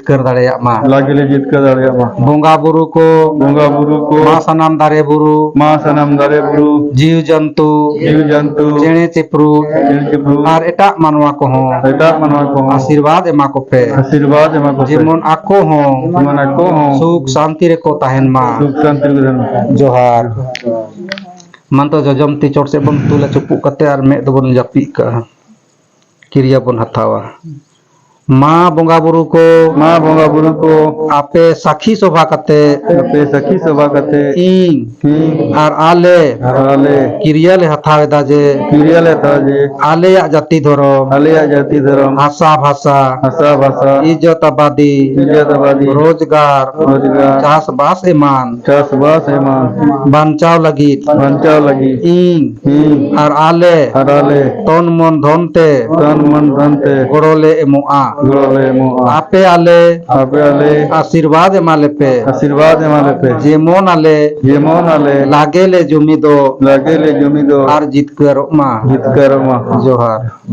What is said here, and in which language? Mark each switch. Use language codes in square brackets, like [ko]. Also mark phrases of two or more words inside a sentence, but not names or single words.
[sat] कर दाड़े मा बोंगा बुरु को मा सनाम दारे बुरु जीव जंतु चेणे चिपरू और एटा मानवा को आशीर्वाद एमा को पे जेमन आको सुख शांति रे को तहन मा जोहार मन तो जजम ती चोट से बन तुला चुपू कते और मे दबन जापी का क्रिया बन हथावा माँ बोंगा बुरु को आपे साखी शोभा कते इंग और आले क्रिया ले हथावे दाजे आले या जाति धर्म भाषा इज्जत आबादी रोजगार चास बास एमान बंचाव लगी इंग और आले तन मन धनते गड़ोले एमुआ आपे आले आशीर्वाद एमाले पे जेमन आले लागे ले जुमिदो आर जितकरो मा जोहार